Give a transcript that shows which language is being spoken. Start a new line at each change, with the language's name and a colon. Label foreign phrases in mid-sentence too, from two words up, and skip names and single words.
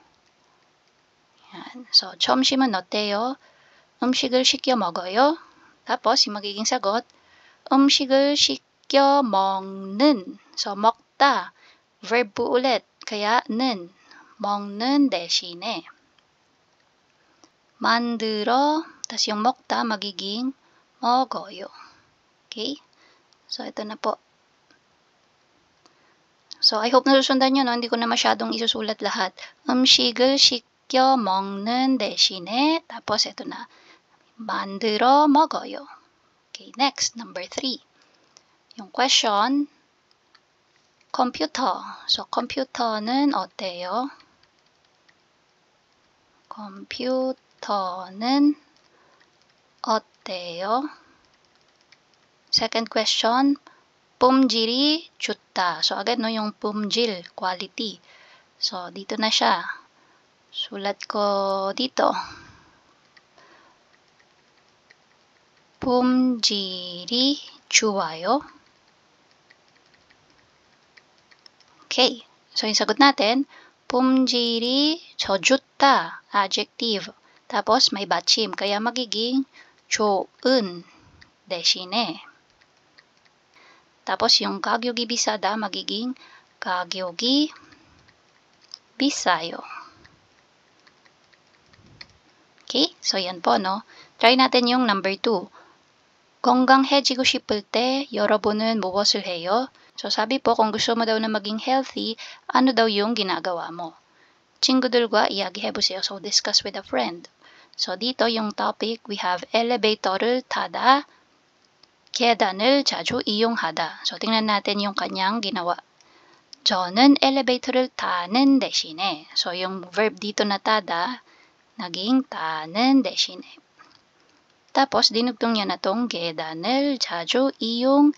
Filipino: Yan. So,
Korean: 점심은 어때요? 음식을 시켜 먹어요.
Filipino: Tapos, yung magiging sagot,
Korean: 음식을 시켜 먹는.
Filipino: So, 먹다, verb po ulit, kaya 는,
Korean: 먹는 대신에. 만들어,
Filipino: tas yung 먹다 magiging 먹어요. Okay? So, ito na po. So,
English: I hope
Filipino: nasusundan nyo, no? Hindi ko na masyadong isusulat lahat.
Korean: 음식을 시켜 먹는 대신에,
Filipino: tapos ito na.
Korean: 만들어 먹어요.
English: Okay, next, number 3.
Filipino: yung question, computer. So,
Korean: computer는 어때요? computer는 어때요?
English: Second question,
Korean: 품질이 좋다.
Filipino: So, agad no yung 품질, quality. So, dito na siya. Sulat ko dito.
Korean: 품질이 좋아요.
Filipino: Okay. So, yung sagot natin,
Korean: 품질이 좋다, adjective.
Filipino: Tapos, may 받침. Kaya magiging
Korean: 좋은 대신에.
Filipino: Tapos, yung
Korean: 가격이 비싸다,
Filipino: magiging
Korean: 가격이 비싸요.
Filipino: Okay? So, yan po, no? Try natin yung number 2.
Korean: 건강해지고 싶을 때 여러분은 무엇을 해요?
Filipino: So, sabi po, kung gusto mo daw na maging healthy, ano daw yung ginagawa mo?
Korean: 친구들과 이야기해보세요.
English: So, discuss with a friend. So,
Filipino: dito yung topic,
English: we have
Korean: elevator를 타다, 계단을 자주 이용하다.
Filipino: So, tingnan natin yung kanyang ginawa.
Korean: 저는 엘리베이터를 타는 대신에.
Filipino: So, yung verb dito na tada, naging
Korean: 타는 대신에.
Filipino: Tapos, dinugtong niya na tong
Korean: 계단을 자주 이용.